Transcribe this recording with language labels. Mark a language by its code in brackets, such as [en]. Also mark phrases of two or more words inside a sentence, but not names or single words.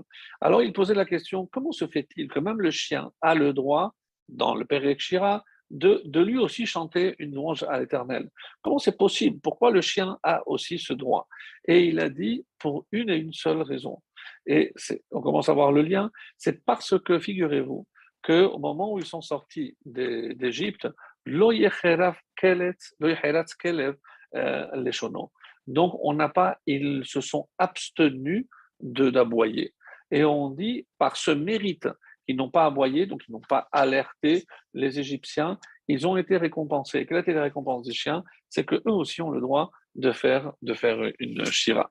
[fr] Alors il posait la question, comment se fait-il que même le chien a le droit, dans le Père Shira, de lui aussi chanter une louange à l'Éternel? Comment c'est possible? Pourquoi le chien a aussi ce droit? Et il a dit pour une et une seule raison. Et on commence à voir le lien. C'est parce que, figurez-vous, qu'au moment où ils sont sortis d'Égypte, [he] לא יחרץ כלב לשונו. [fr] Donc, on n'a pas, ils se sont abstenus d'aboyer. Et on dit, par ce mérite, ils n'ont pas aboyé, donc ils n'ont pas alerté les Égyptiens, ils ont été récompensés. Quelle a été la récompense des chiens? C'est qu'eux aussi ont le droit de faire une shira.